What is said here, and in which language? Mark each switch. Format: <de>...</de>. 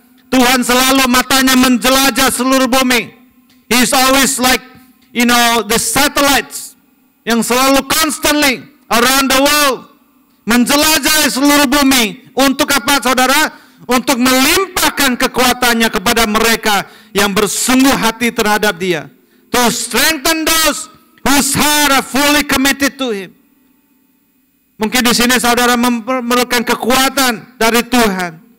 <id>Tuhan selalu matanya menjelajah seluruh bumi.</id> <en>He's always like, the satellites</en> <id>yang selalu</id> <en>constantly around the world,</en> <id>menjelajah seluruh bumi. Untuk apa, saudara? Untuk melimpahkan kekuatannya kepada mereka yang bersungguh hati terhadap Dia.</id> <en>To strengthen those whose heart are fully committed to Him.</en> <id>Mungkin di sini saudara memerlukan kekuatan dari Tuhan.</id>